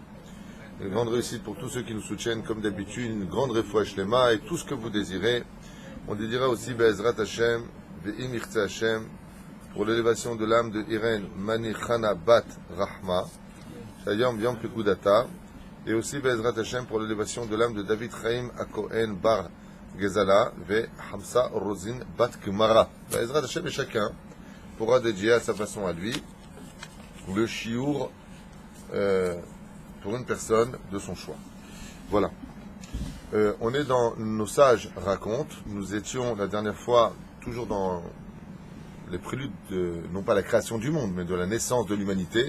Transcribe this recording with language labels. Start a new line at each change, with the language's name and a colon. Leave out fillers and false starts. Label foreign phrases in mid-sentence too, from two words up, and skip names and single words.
French: Une grande réussite pour tous ceux qui nous soutiennent, comme d'habitude, une grande
Hebrew: רפואה שלמה
French: et tout ce que vous désirez. On dira aussi
Hebrew: בעזרת השם, ואם ירצה השם,
French: pour l'élévation de l'âme de Irène Manichana Bat Rahma,
Hebrew: שחל יום פקודתה,
French: et aussi
Hebrew: בעזרת השם
French: pour l'élévation de l'âme de David Chaim Akohen Bar Gezala, Ve Hamsa Rosin Bat Gemara.
Hebrew: בעזרת השם,
French: et chacun pourra dédier à sa façon à lui le chiour pour une personne de son choix. Voilà. On est dans Nos sages racontent. Nous étions la dernière fois toujours dans les préludes de, non pas la création du monde, mais de la naissance de l'humanité.